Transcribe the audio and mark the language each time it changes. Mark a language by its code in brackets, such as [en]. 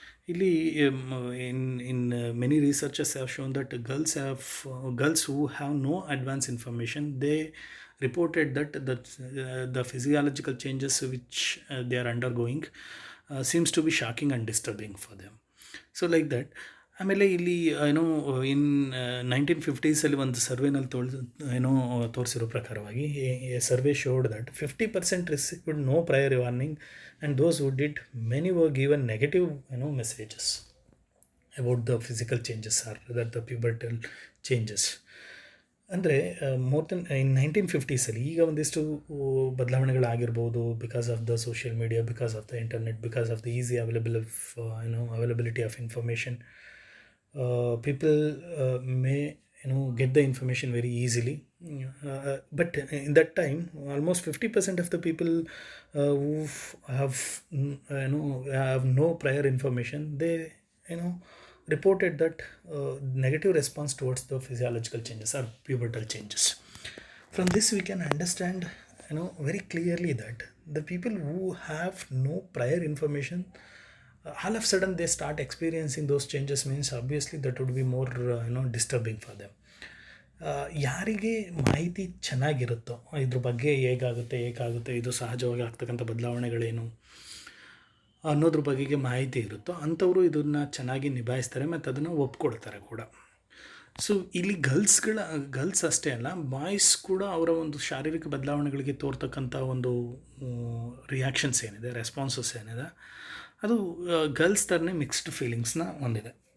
[en] ಇಲ್ಲಿ in many researchers have shown that girls who have no advanced information, they reported that the physiological changes which they are undergoing seems to be shocking and disturbing for them. So like that. [kn] ಆಮೇಲೆ ಇಲ್ಲಿ [en] in 1950s [kn] ಒಂದು ಸರ್ವೆನಲ್ಲಿ ತೋರಿಸಿರೋ ಪ್ರಕಾರವಾಗಿ [en] Survey showed that 50% received no prior warning and those who did many were given negative messages about the physical changes or that the pubertal changes. [kn] ಅಂದರೆ [en] more than in 1950s [kn] ಈಗ ಒಂದಿಷ್ಟು ಬದಲಾವಣೆಗಳಾಗಿರ್ಬೋದು, [en] Because of the social media, because of the internet, because of the easy availability of information. People may get the information very easily, but in that time almost 50% of the people who have no prior information, they reported that negative response towards the physiological changes or pubertal changes. From this we can understand very clearly that the people who have no prior information, all of a sudden they start experiencing those changes, means obviously that would be more disturbing for them. [kn] ಯಾರಿಗೆ ಮಾಹಿತಿ ಚೆನ್ನಾಗಿರುತ್ತೋ ಇದ್ರ ಬಗ್ಗೆ ಹೇಗಾಗುತ್ತೆ ಇದು ಸಹಜವಾಗಿ ಆಗ್ತಕ್ಕಂಥ ಬದಲಾವಣೆಗಳೇನು ಅನ್ನೋದ್ರ ಬಗೆಗೆ ಮಾಹಿತಿ ಇರುತ್ತೋ ಅಂಥವರು ಇದನ್ನು ಚೆನ್ನಾಗಿ ನಿಭಾಯಿಸ್ತಾರೆ ಮತ್ತು ಅದನ್ನು ಒಪ್ಕೊಡ್ತಾರೆ ಕೂಡ. ಸೊ ಇಲ್ಲಿ ಗರ್ಲ್ಸ್ ಅಷ್ಟೇ ಅಲ್ಲ, ಬಾಯ್ಸ್ ಕೂಡ ಅವರ ಒಂದು ಶಾರೀರಿಕ ಬದಲಾವಣೆಗಳಿಗೆ ತೋರ್ತಕ್ಕಂಥ ಒಂದು ರಿಯಾಕ್ಷನ್ಸ್ ಏನಿದೆ, ರೆಸ್ಪಾನ್ಸಸ್ ಏನಿದೆ, ಅದು ಗರ್ಲ್ಸ್ ಥರನೇ ಮಿಕ್ಸ್ಡ್ ಫೀಲಿಂಗ್ಸ್ನ ಹೊಂದಿದೆ.